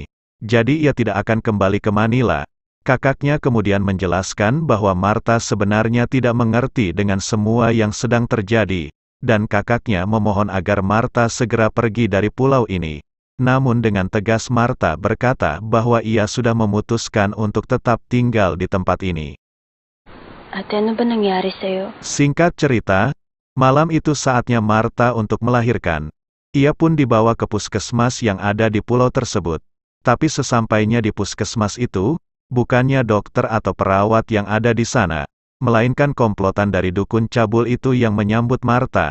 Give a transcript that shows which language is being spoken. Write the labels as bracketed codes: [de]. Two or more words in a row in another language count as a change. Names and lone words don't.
[id] Jadi ia tidak akan kembali ke Manila. Kakaknya kemudian menjelaskan bahwa Marta sebenarnya tidak mengerti dengan semua yang sedang terjadi. Dan kakaknya memohon agar Marta segera pergi dari pulau ini. Namun dengan tegas Marta berkata bahwa ia sudah memutuskan untuk tetap tinggal di tempat ini. [tl] Ate, ano ba nangyari sa'yo? [id] Singkat cerita, malam itu saatnya Marta untuk melahirkan. Ia pun dibawa ke puskesmas yang ada di pulau tersebut. Tapi sesampainya di puskesmas itu, bukannya dokter atau perawat yang ada di sana, melainkan komplotan dari dukun cabul itu yang menyambut Marta.